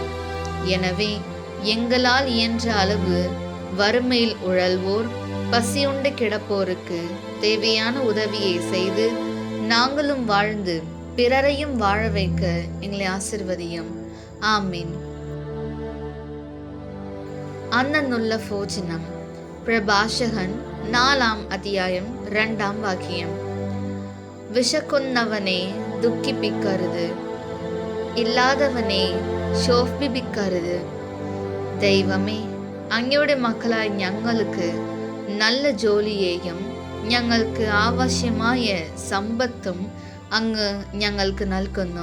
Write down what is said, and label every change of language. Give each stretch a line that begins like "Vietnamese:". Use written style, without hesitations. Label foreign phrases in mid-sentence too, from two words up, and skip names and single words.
Tamil: எனவே எங்களால் இயன்ற அளவு வறுமையில் உழல்வோர், பசியுண்டு கிடப்போருக்கு தேவையான உதவியை செய்து நாங்களும் வாழ்ந்து பிறரையும் வாழ வைக்க எங்களை ஆசிர்வதியும்.
Malayalam: ആമേൻ. അന്നന്നുള്ള ഭോജനം. പ്രഭാഷകൻ 4 അധ്യായം 2 വാക്യം. വിശക്കുന്നവനെ ദുഃഖിപ്പിക്കരുത്, ഇല്ലാത്തവനെ ശോഭിപ്പിക്കരുത്. ദൈവമേ, അങ്ങയുടെ മക്കളായ ഞങ്ങൾക്ക് നല്ല ജോലിയെയും ഞങ്ങൾക്ക് ആവശ്യമായ സമ്പത്തും അങ്ങ് ഞങ്ങൾക്ക് നൽകുന്നു.